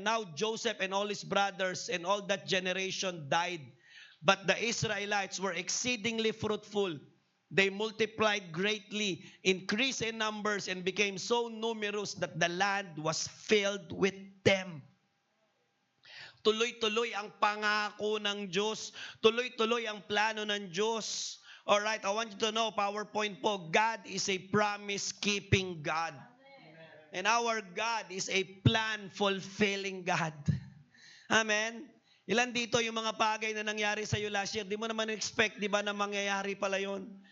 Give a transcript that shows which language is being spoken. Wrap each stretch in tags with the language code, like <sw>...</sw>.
<en>Now Joseph and all his brothers and all that generation died, but the Israelites were exceedingly fruitful. They multiplied greatly, increased in numbers, and became so numerous that the land was filled with them.</en> <tl>Tuloy-tuloy ang pangako ng Diyos. Tuloy-tuloy ang plano ng Diyos.</tl> <en>Alright, I want you to know, PowerPoint po, God is a promise-keeping God. And our God is a plan-fulfilling God. Amen?</en> <tl>Ilan dito yung mga bagay na nangyari sa iyo last year, di mo naman expect, di ba, na mangyayari pala yun?</tl>